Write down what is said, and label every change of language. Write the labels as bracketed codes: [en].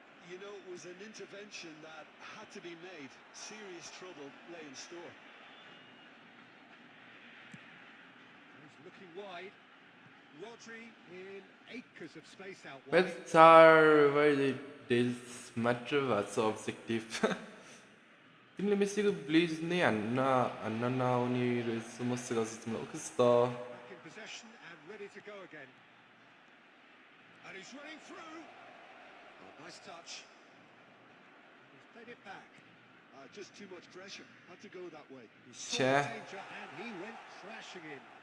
[en] You know, it was an intervention that had to be made. Serious trouble lay in store. He's looking wide. Rodri in acres of space out wide. But are very this matter was objective. [ne] तिमीले मेसीको Blaze नै हान्न नआउने रहेछ मस्त गर्छ तिमीलाई कस्तो [en] Back in possession and ready to go again. And he's running through. Oh, nice touch. He's played it back. Just too much pressure. Had to go that way. He saw Sure. the danger and he went crashing in.